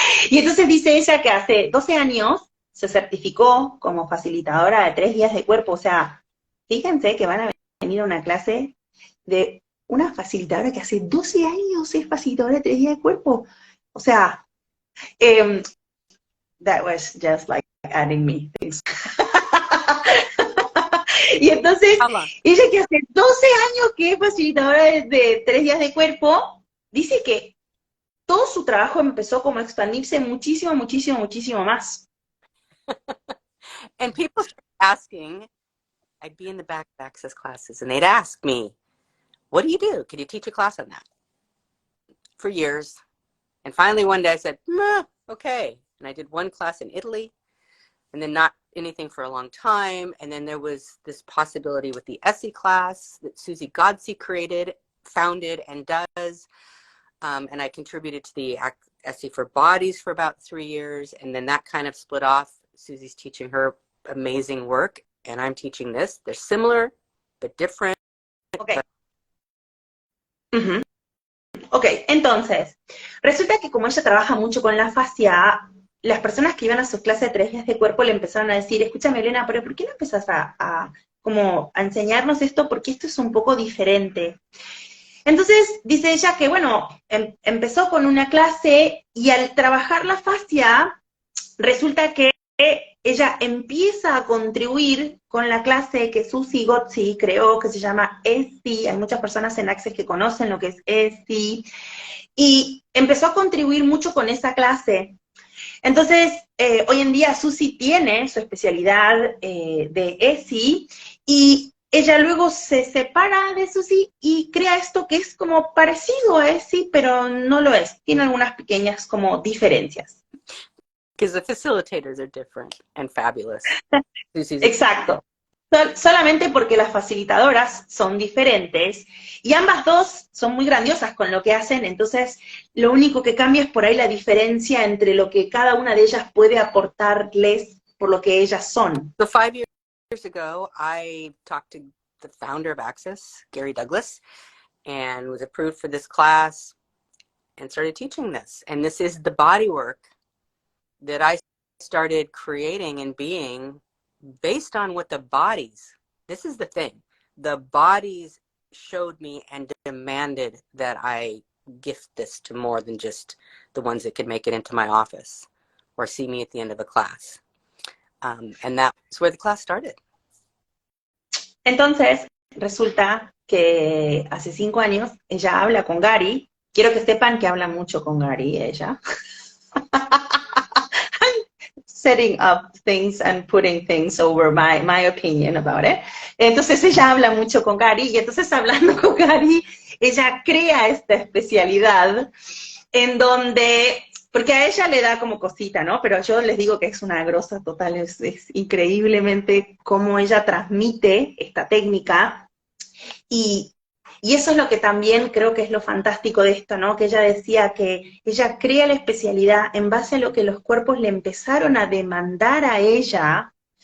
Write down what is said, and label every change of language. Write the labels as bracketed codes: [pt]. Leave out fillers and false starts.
[es] Y entonces dice ella que hace 12 años se certificó como facilitadora de 3 días de cuerpo. O sea, fíjense que van a venir a una clase de una facilitadora que hace 12 años es facilitadora de 3 días de cuerpo. [en] O sea, that was just like adding me things. [es] Y entonces, ella que hace 12 años que es facilitadora de 3 días de cuerpo, dice que todo su trabajo empezó como a expandirse muchísimo más. [en] And people started asking, I'd be in the back of Access classes, and they'd ask me, what do you do? Can you teach a class on that? For years. And finally one day I said, okay. And I did one class in Italy, and then not anything for a long time. And then there was this possibility with the ESSI class that Susie Godsey founded and does. And I contributed to the ESSI for Bodies for about 3 years. And then that kind of split off. Susie's teaching her amazing work, and I'm teaching this. They're similar, but different. Okay. [es] Ok, entonces, resulta que como ella trabaja mucho con la fascia, las personas que iban a sus clases de 3 días de cuerpo le empezaron a decir, escúchame Elena, pero ¿por qué no empezás a enseñarnos esto? Porque esto es un poco diferente. Entonces, dice ella que, bueno, empezó con una clase, y al trabajar la fascia, resulta que ella empieza a contribuir con la clase que Susie Godsey creó, que se llama ESI. Hay muchas personas en Access que conocen lo que es ESI, y empezó a contribuir mucho con esa clase. Entonces, hoy en día Susie tiene su especialidad de ESI, y ella luego se separa de Susie y crea esto que es como parecido a ESI, pero no lo es. Tiene algunas pequeñas como diferencias. [en] Because the facilitators are different and fabulous. [es] Exacto. Solamente porque las facilitadoras son diferentes, y ambas dos son muy grandiosas con lo que hacen, entonces lo único que cambia es por ahí la diferencia entre lo que cada una de ellas puede aportarles por lo que ellas son. [en] So 5 years ago, I talked to the founder of Access, Gary Douglas, and was approved for this class and started teaching this. And this is the body work that I started creating and being based on what the bodies, this is the thing, the bodies showed me and demanded that I gift this to more than just the ones that could make it into my office or see me at the end of a class. And that's where the class started. [es] Entonces, resulta que hace 5 años ella habla con Gary. Quiero que sepan que habla mucho con Gary, ella. [en] Setting up things and putting things over my opinion about it. [es] Entonces ella habla mucho con Gary, y entonces hablando con Gary, ella crea esta especialidad en donde, porque a ella le da como cosita, ¿no? Pero yo les digo que es una grosa total, es increíblemente cómo ella transmite esta técnica, y eso es lo que también creo que es lo fantástico de esto, ¿no? Que ella decía que ella crea la especialidad en base a lo que los cuerpos le empezaron a demandar a ella,